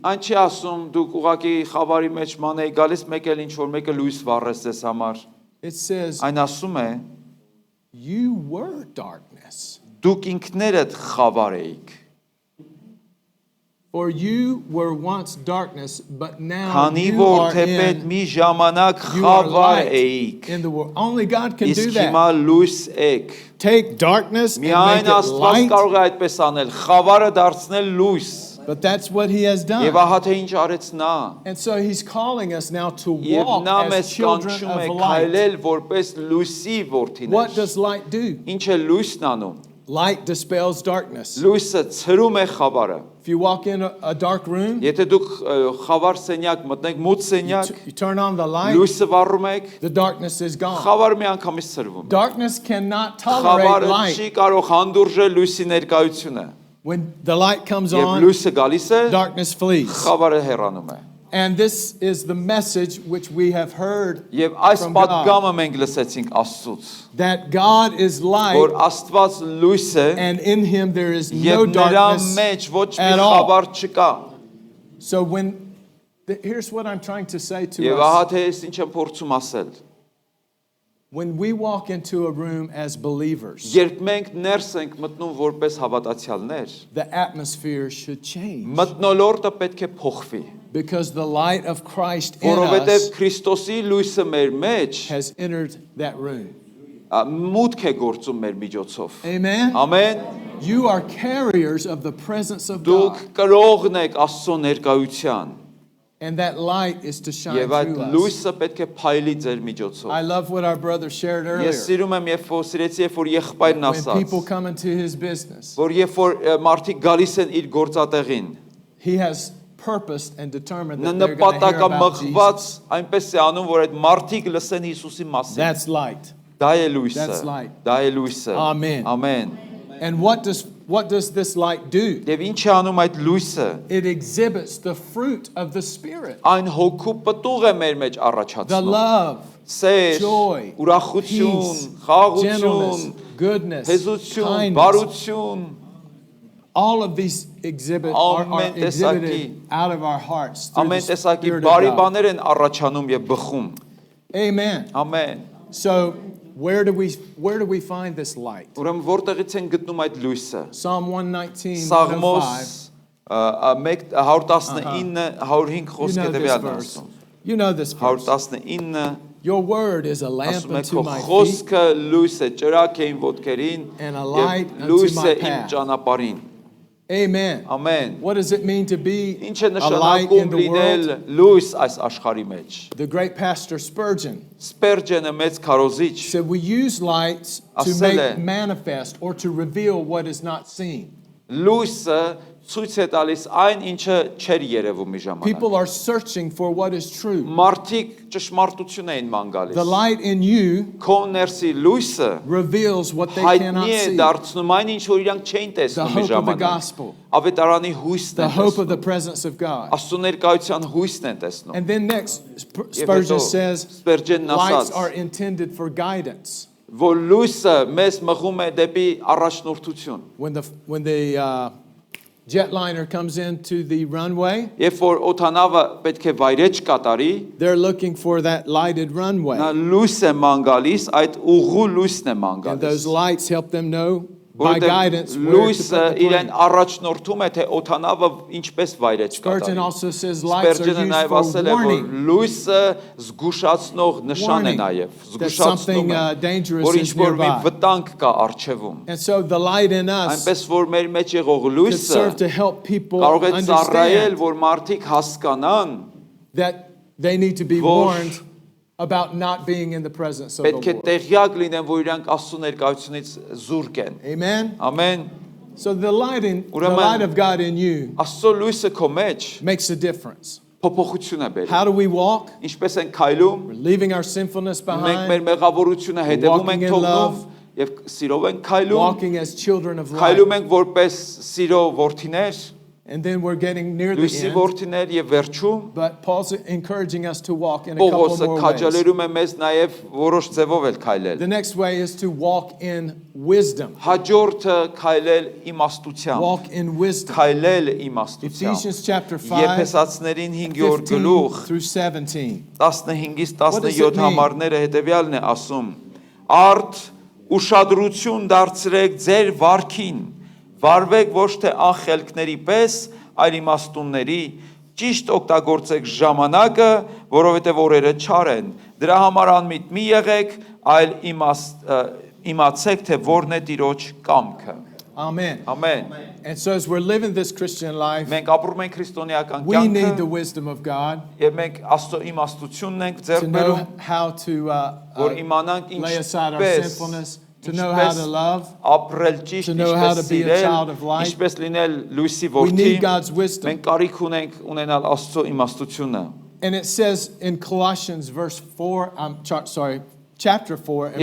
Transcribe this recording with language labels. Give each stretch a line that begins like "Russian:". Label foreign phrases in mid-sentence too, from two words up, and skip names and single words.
Armenian: Այն չի ասում դուք ուղակի խավարի մեջ մանեի գալիս մեկ էլ ինչ որ մեկը լույս վառես ձեզ համար։
English: It says
Armenian: Այն ասում է
English: you were darkness.
Armenian: դուք ինքներդ խավար էիք։
English: For you were once darkness, but now
Armenian: Քանի
English: you
Armenian: որ
English: are
Armenian: թեպետ
English: in,
Armenian: մի ժամանակ
English: you are
Armenian: խավար
English: light
Armenian: էիք,
English: in the world. Only God can do
Armenian: իսկ հիմա
English: that.
Armenian: լույս եք։
English: Take darkness and make
Armenian: Միայն
English: it
Armenian: Աստված
English: light.
Armenian: կարող է այդպես անել, խավարը դարձնել լույս։
English: But that's what he has
Armenian: Եվ
English: done.
Armenian: ահա թե ինչ արեց նա։
English: And so he's calling us now to
Armenian: Եվ
English: walk
Armenian: նա
English: as
Armenian: մեզ
English: children
Armenian: կանչում է
English: of light.
Armenian: քայլել որպես լույսի
English: What
Armenian: որդիներ։
English: does light do?
Armenian: Ինչ է լույսն անում։
English: Light dispels darkness.
Armenian: Լույսը ցրում է խավարը։
English: If you walk in a dark room,
Armenian: Եթե դուք խավար սենյակ մտնեք, մութ սենյակ,
English: you turn on the light,
Armenian: լույսը վառում եք,
English: the darkness is gone.
Armenian: խավարը միանգամից ցրվում է։
English: Darkness cannot tolerate
Armenian: Խավարը
English: light.
Armenian: չի կարող հանդուրժել լույսի ներկայությունը։
English: When the light comes
Armenian: Եվ
English: on,
Armenian: լույսը գալիս է,
English: darkness flees.
Armenian: խավարը հեռանում է։
English: And this is the message which we have heard
Armenian: Եվ այս
English: from God,
Armenian: պատգամը մենք լսեցինք Աստծուց,
English: that God is light
Armenian: որ Աստված լույս է
English: and in him there is no
Armenian: եւ նրա
English: darkness
Armenian: մեջ ոչ մի
English: at all.
Armenian: խավար չկա։
English: So here's what I'm trying to say to
Armenian: Եվ
English: us.
Armenian: ահա թե ես ինչ եմ փորձում ասել։
English: When we walk into a room as believers,
Armenian: Երբ մենք ներս ենք մտնում որպես հավատացյալներ,
English: the atmosphere should change
Armenian: մթնոլորտը պետք է փոխվի,
English: because the light of Christ in
Armenian: որովհետև
English: us
Armenian: Քրիստոսի լույսը մեր մեջ
English: has entered that room.
Armenian: մուտք է գործում մեր միջոցով։
English: Amen.
Armenian: Ամեն։
English: You are carriers of the presence of
Armenian: Դուք
English: God,
Armenian: կրողն եք Աստծո ներկայության,
English: and that light is to shine
Armenian: եւ այդ
English: through us.
Armenian: լույսը պետք է փայլի ձեր միջոցով։
English: I love what our brother shared earlier.
Armenian: Ես սիրում եմ, երբ որ եղբայրն
English: When
Armenian: ասաց,
English: people come into his business,
Armenian: որ երբ որ մարդիկ գալիս են իր գործատեղին,
English: he has purposed and determined
Armenian: նա
English: that they're going to hear about
Armenian: նպատակամղված
English: Jesus.
Armenian: այնպես է անում, որ այդ մարդիկ լսեն Հիսուսի մասին։
English: That's light.
Armenian: Դա է լույսը։
English: That's light.
Armenian: Դա է լույսը։
English: Amen.
Armenian: Ամեն։
English: And what does this light do?
Armenian: Եվ ինչ է անում այդ լույսը։
English: It exhibits the fruit of the Spirit.
Armenian: Այն հոգու պտուղ է մեր մեջ
English: The
Armenian: առաջացնում։
English: love,
Armenian: Սեր,
English: joy,
Armenian: ուրախություն,
English: peace,
Armenian: խաղաղություն,
English: gentleness, goodness,
Armenian: հեզություն,
English: kindness.
Armenian: բարություն,
English: All of these are
Armenian: Ամեն
English: exhibited
Armenian: տեսակի-
English: out of our hearts through
Armenian: ամեն
English: the
Armenian: տեսակի
English: Spirit
Armenian: բարի
English: of God.
Armenian: բաներ են առաջանում եւ բխում։
English: Amen.
Armenian: Ամեն։
English: So where do we find this light?
Armenian: Ուրեմն որտեղից են գտնում այդ լույսը։
English: Psalm 119,
Armenian: Սաղմոս 119 105
English: You
Armenian: խոսք
English: know
Armenian: է
English: this
Armenian: դեպիալն
English: verse.
Armenian: ասում։
English: You know this verse. 119 Your word is a lamp
Armenian: ասում է
English: unto
Armenian: քո
English: my feet
Armenian: խոսքը լույս է ճրակ է իմ ոտքերին
English: and a
Armenian: եւ
English: light unto
Armenian: լույս
English: my
Armenian: է իմ
English: path.
Armenian: ճանապարհին։
English: Amen.
Armenian: Ամեն։
English: What does it mean to be
Armenian: Ինչ է
English: a light in
Armenian: նշանակում
English: the
Armenian: լինել
English: world?
Armenian: լույս այս աշխարհի մեջ։
English: The great pastor Spurgeon
Armenian: Սպերջենը մեծ քարոզիչ
English: said we use lights to
Armenian: Ասել է,
English: make manifest or to reveal what is not seen.
Armenian: լույսը ցույց է տալիս այն ինչը չէր երևում մի ժամանակ։
English: People are searching for what is true.
Armenian: Մարդիկ ճշմարտություն էին ման
English: The
Armenian: գալիս։
English: light in you
Armenian: Քո ներսի լույսը
English: reveals what they cannot
Armenian: հայտնի է
English: see.
Armenian: դարձնում այն ինչ որ իրանք չէին
English: The
Armenian: տեսնում մի
English: hope of the
Armenian: ժամանակ։
English: gospel,
Armenian: Ավետարանի հույսն
English: the
Armenian: են
English: hope of
Armenian: տեսնում։
English: the presence of God.
Armenian: Աստծո ներկայության հույսն են տեսնում։
English: And then next,
Armenian: Եվ Spurgeon հետո
English: says,
Armenian: Սպերջենն
English: lights
Armenian: ասաց,
English: are intended for guidance.
Armenian: որ լույսը մեզ մղում է դեպի առաջնորդություն։
English: When the jetliner comes into the runway,
Armenian: Երբ որ օթանավը պետք է վայրեջ կատարի,
English: they're looking for that lighted runway.
Armenian: նա լույս է ման գալիս, այդ ուղու լույսն է ման
English: And
Armenian: գալիս։
English: those lights help them know by guidance
Armenian: Որովհետև
English: where to
Armenian: լույսը
English: put the
Armenian: իրեն
English: plane.
Armenian: առաջնորդում է թե օթանավը ինչպես վայրեջ Spurgeon կատարի։
English: also says lights are
Armenian: Սպերջենը
English: used
Armenian: նաև
English: for
Armenian: ասել է, որ
English: warning.
Armenian: լույսը զգուշացնող նշան է
English: Warning
Armenian: նաև,
English: that something,
Armenian: զգուշացնում է,
English: dangerous
Armenian: որ
English: is
Armenian: ինչ-որ մի
English: nearby.
Armenian: վտանգ կա առջևում։
English: And so the light in us
Armenian: Այնպես որ մեր մեջ եղող
English: could
Armenian: լույսը
English: serve to help people
Armenian: կարող է ծառայել,
English: understand
Armenian: որ մարդիկ հասկանան,
English: that they need to be
Armenian: Որ-
English: warned about not being in the presence of the
Armenian: պետք է
English: Lord.
Armenian: տեղյակ լինեն, որ իրանք Աստծո ներկայությունից զուրկ են։
English: Amen?
Armenian: Ամեն։
English: So the light
Armenian: Ուրեմն-
English: of God in you
Armenian: Աստծո լույսը քո մեջ
English: makes a difference.
Armenian: փոփոխություն է բերում։
English: How do we walk?
Armenian: Ինչպես են քայլում,
English: We're leaving our sinfulness
Armenian: մենք
English: behind,
Armenian: մեր մեղավորությունը հետևում
English: walking
Armenian: ենք
English: in
Armenian: թողնում
English: love,
Armenian: եւ սիրով ենք քայլում,
English: walking as children of light.
Armenian: քայլում ենք որպես սիրո որդիներ,
English: And then we're getting near the
Armenian: լույսի
English: end.
Armenian: որդիներ եւ վերջում
English: But Paul's encouraging us to walk in a couple
Armenian: Պողոսը
English: more ways.
Armenian: քաջալերում է մեզ նաեւ որոշ ձևով էլ քայլել։
English: The next way is to walk in wisdom.
Armenian: Հաջորդը քայլել իմաստությամբ,
English: Walk in wisdom.
Armenian: քայլել իմաստությամբ։
English: Ephesians chapter 5,
Armenian: Եփեսացներին 5-րդ 15 գլուխ
English: through 17.
Armenian: 15-ից
English: What does it 17 mean?
Armenian: համարները հետևյալն է ասում. Արդ ուշադրություն դարձրեք ձեր վարքին, վարվեք ոչ թե անխելքների պես, այլ իմաստունների, ճիշտ օգտագործեք ժամանակը, որովհետև օրերը չար են։ Դրա համար անմիտ մի եղեք, այլ իմացեք, թե որն է Տիրոջ կամքը։
English: Amen.
Armenian: Ամեն։
English: And so as we're living this Christian life,
Armenian: Մենք ապրում ենք քրիստոնեական
English: we need the
Armenian: կյանքը,
English: wisdom of God
Armenian: եւ մենք Աստծո իմաստությունն ենք
English: to
Armenian: ձեռք
English: know
Armenian: բերում,
English: how to
Armenian: որ իմանանք
English: lay aside our
Armenian: ինչպես
English: sinfulness, to know how to love.
Armenian: ապրել ճիշտ,
English: to know how to
Armenian: ինչպես
English: be a
Armenian: սիրել,
English: child of light.
Armenian: ինչպես լինել լույսի
English: We
Armenian: որդի,
English: need God's wisdom.
Armenian: մենք կարիք ունենք ունենալ Աստծո իմաստությունը։
English: And it says in Colossians chapter 4 and